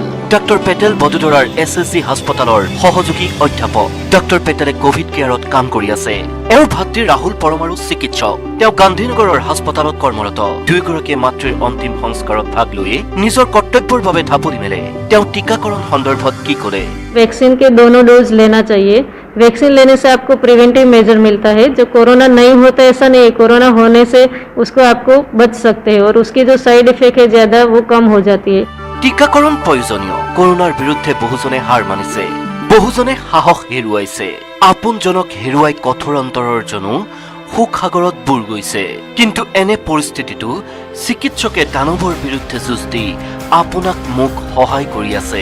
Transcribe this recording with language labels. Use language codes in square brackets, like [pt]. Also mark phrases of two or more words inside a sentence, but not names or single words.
[as] ডাক্তৰ পেটেল বদোদৰাৰ SSC হাস্পতালৰ সহযোগী অধ্যাপক। ডাক্তৰ পেটেলে কোভিড কেয়াৰত কাম কৰি আছে। এওঁৰ ভাতৃ ৰাহুল পৰমাৰু চিকিৎসক। তেওঁ গান্ধীনগৰৰ হাস্পতালত কৰ্মৰত। দুয়োগৰাকীয়ে মাতৃৰ অন্তিম সংস্কাৰত ভাগ লৈ নিজৰ কৰ্তব্যৰ বাবে ঢাপলি মেলে। তেওঁ টিকাকৰণ সন্দৰ্ভত কি ক'লে? [hi] वैक्सीन के दोनों डोज लेना चाहिए। वैक्सीन लेने से आपको [en] preventive measure [hi] मिलता है। जो कोरोना नहीं होता ऐसा नहीं है, कोरोना होने से उसको आपको बच सकते हैं और उसकी जो [en] side effect [hi] है ज़्यादा वो कम हो जाती है। [as] টিকাকৰণ প্ৰয়োজনীয়। কৰোনাৰ বিৰুদ্ধে বহুজনে হাৰ মানিছে, বহুজনে সাহস হেৰুৱাইছে। আপোনজনক হেৰুৱাই কঠোৰ অন্তৰৰ জনো সুখসাগৰত বুৰ গৈছে। কিন্তু এনে পৰিস্থিতিটো চিকিৎসকে দানৱৰ বিৰুদ্ধে যুঁজ দি আপোনাক মোক সহায় কৰি আছে।